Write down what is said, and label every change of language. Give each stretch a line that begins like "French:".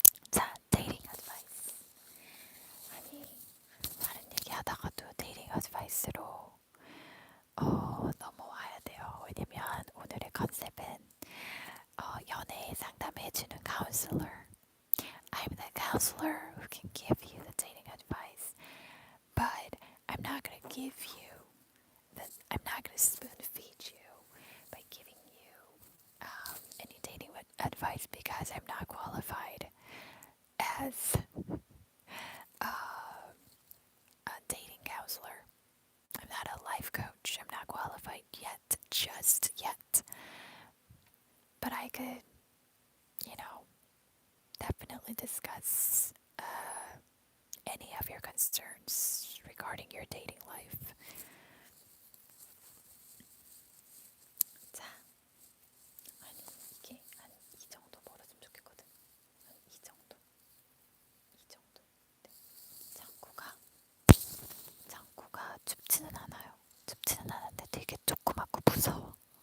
Korean: 자, 데이팅 어드바이스. 아니, 다른 얘기 하다가도 데이팅 어드바이스로 넘어와야 돼요. 왜냐면 오늘의 컨셉은 연애 상담해주는 counselor.
English: I'm the counselor who can give you the dating advice, but I'm not gonna give you I'm not gonna spoon feed you by giving you any dating advice because I'm not qualified as a dating counselor. I'm not a life coach. I'm not qualified yet, just yet. But I could, definitely discuss any of your concerns regarding your dating life.
Korean: 자, 아니 이게 한 이 정도 멀어지면 좋겠거든. 한 이 정도. 네. 창구가 춥지는 않아요. 춥지는 않은데 되게 조그맣고 무서워.